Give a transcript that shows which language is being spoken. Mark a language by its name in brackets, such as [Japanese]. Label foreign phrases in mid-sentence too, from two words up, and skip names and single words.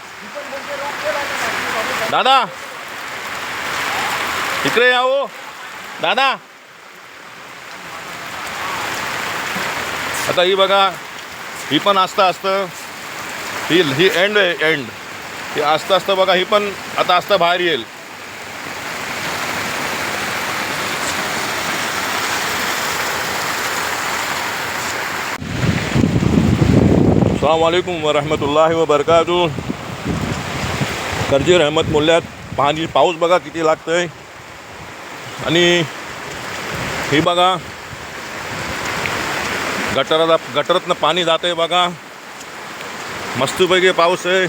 [Marathi] दादा इकडे या हो दादा. आता ही बघा ही पण आस्ता असतं ही एंड आहे एंड. ही आस्ता असतं बघा ही पण आता आस्ता बाहेर येईल. [Arabic] السلام عليكم ورحمة الله وبركاته. [Marathi] कर्जी रहमत मोल्ल्यात पाऊस बघा किती लागतंय. आणि ही बघा गटरातनं पाणी जातंय बघा. मस्तपैकी पाऊस आहे.